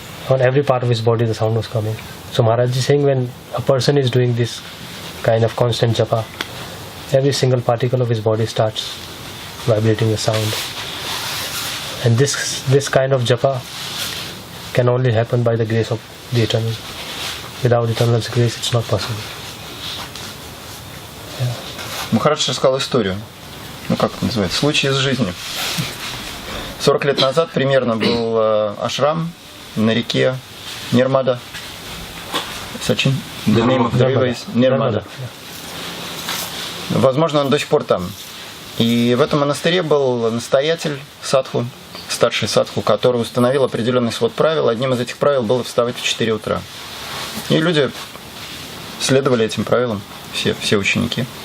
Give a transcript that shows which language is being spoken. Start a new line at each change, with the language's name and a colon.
English: On every part of his body the sound was coming. So Maharaj is saying, when a person is doing this kind of constant japa, every single particle of his body starts vibrating the sound. And this kind of japa can only happen by the grace of the Eternal. Without Eternal's grace, it's not possible.
Russian: Махарадж рассказал историю. Как это называется? Случай из жизни. 40 лет назад примерно был ашрам на реке Нирмада. Сачин?
English: The name of the river is Нирмада.
Russian: Возможно, он до сих пор там. И в этом монастыре был настоятель садху, старший садху, который установил определенный свод правил. Одним из этих правил было вставать в 4 утра. И люди следовали этим правилам, все ученики.